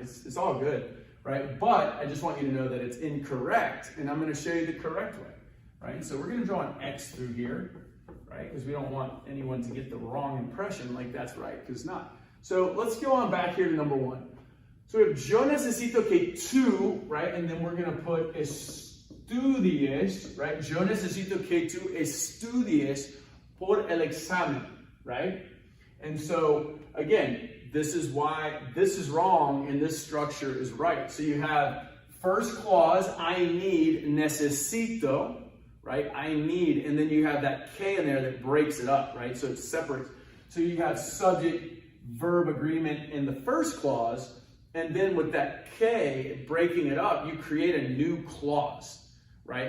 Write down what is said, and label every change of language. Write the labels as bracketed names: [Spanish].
[English] It's all good, right? But I just want you to know that it's incorrect, and I'm going to show you the correct way, right? So we're going to draw an X through here, right? Because we don't want anyone to get the wrong impression like that's right, because it's not. So let's go on back here to number 1. So we have [Spanish] yo necesito que tú, [English] right? And then we're going to put estudies, right? [Spanish] Yo necesito que tú estudies por el examen, right? [English] And so, again, this is why this is wrong and this structure is right. So you have first clause, I need, necesito, right? I need, and then you have that K in there that breaks it up, right? So it separates. So you have subject verb agreement in the first clause, and then with that K breaking it up, you create a new clause, right?